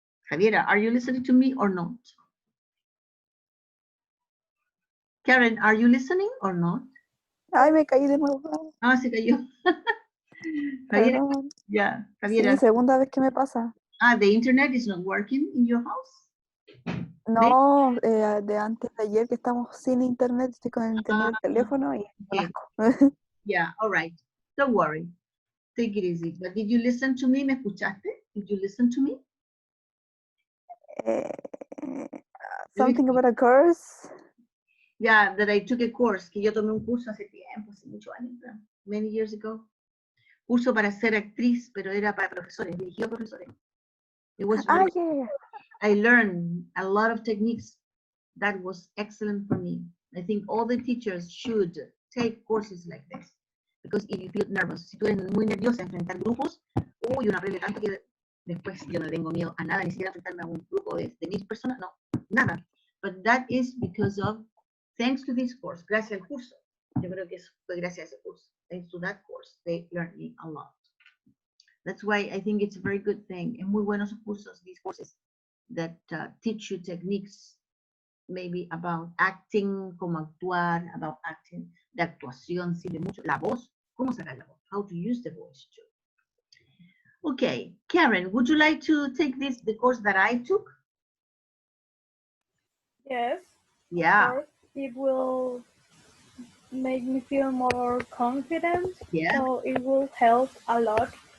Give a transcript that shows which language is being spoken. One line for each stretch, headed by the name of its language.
English: Javiera, are you listening to me or not? Karen, are you listening or not?
Spanish: Ay, me caí de nuevo. Ah, se cayó. Javiera, Perdón. yeah, Sí, Javiera. segunda vez que me pasa.
English: Ah, the internet is not working in your house?
Spanish: No, de antes de ayer que estamos sin internet, estoy con el internet del teléfono y Okay. asco.
English: Yeah, all right. Don't worry. Take it easy. But did you listen to me?
Spanish: ¿Me escuchaste?
English: Did you listen to me? Something about a course. Yeah, that I took a course,
Spanish: que yo tomé un curso hace tiempo, hace muchos años,
English: many years ago.
Spanish: Curso para ser actriz, pero era para profesores, dirigido a profesores.
English: It was Ah, really, yeah. I learned a lot of techniques. That was excellent for me. I think all the teachers should take courses like this. Because if you feel nervous,
Spanish: si tú eres muy nerviosa a enfrentar grupos, uy, uno aprende tanto que después yo no tengo miedo a nada, ni siquiera enfrentarme a un grupo de 1000 personas, no, nada.
English: But that is because of, thanks to this course,
Spanish: gracias al curso. Yo creo que eso fue gracias a ese curso.
English: Thanks to that course, they learned me a lot. That's why I think it's a very good thing.
Spanish: Es muy buenos cursos,
English: these courses, that teach you techniques, maybe about acting,
Spanish: cómo actuar,
English: about acting,
Spanish: de actuación, sirve mucho. La voz, cómo sacar la voz,
English: how to use the voice too. Okay, Karen, would you like to take the course that I took? Yes. Yeah. Of course. It will make me feel more confident. Yeah. So it will help a lot